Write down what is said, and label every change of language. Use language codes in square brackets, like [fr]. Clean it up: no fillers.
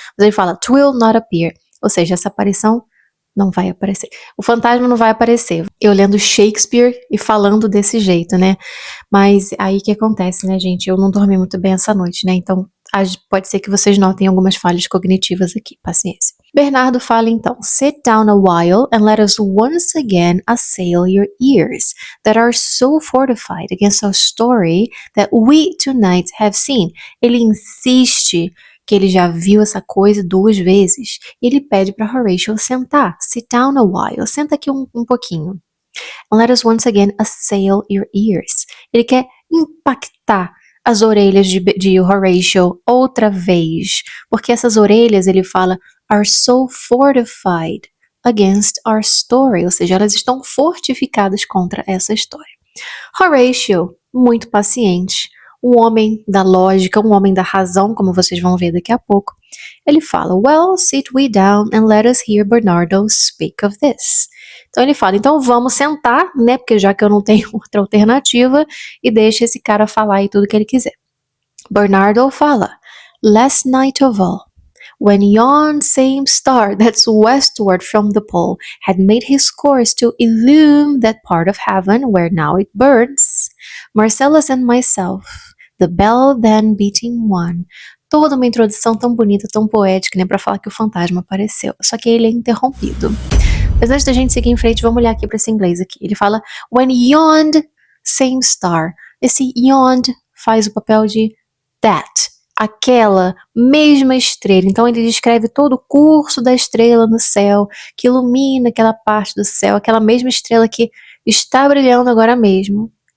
[pt] Mas ele fala, [en] 'twill not appear. [pt] Ou seja, essa aparição não vai aparecer. O fantasma não vai aparecer. Eu lendo Shakespeare e falando desse jeito, né? Mas aí que acontece, né, gente? Eu não dormi muito bem essa noite, né? Então, pode ser que vocês notem algumas falhas cognitivas aqui. Paciência. Bernardo fala então, [en] sit down a while and let us once again assail your ears that are so fortified against our story that we tonight have seen. [pt] Ele insiste que ele já viu essa coisa 2 vezes. E ele pede para Horatio sentar. [en] Sit down a while. [pt] Senta aqui um pouquinho. [en] And let us once again assail your ears. [pt] Ele quer impactar as orelhas de Horatio outra vez. Porque essas orelhas, ele fala, [en] are so fortified against our story. [pt] Ou seja, elas estão fortificadas contra essa história. Horatio, muito paciente, um homem da lógica, um homem da razão, como vocês vão ver daqui a pouco, ele fala, [en] well, sit we down and let us hear Bernardo speak of this. [pt] Então ele fala, então vamos sentar, né, porque já que eu não tenho outra alternativa, e deixa esse cara falar aí tudo que ele quiser. Bernardo fala, [en] last night of all, when yon same star that's westward from the pole had made his course to illume that part of heaven where now it burns, Marcellus and myself, the bell then beating one. [pt] Toda uma introdução tão bonita, tão poética, né, para falar que o fantasma apareceu. Só que ele é interrompido. Mas antes da gente seguir em frente, vamos olhar aqui para esse inglês aqui. Ele fala, [en] when yond same star. [pt] Esse yond faz o papel de that. Aquela mesma estrela. Então ele descreve todo o curso da estrela no céu, que ilumina aquela parte do céu, aquela mesma estrela que está brilhando agora mesmo.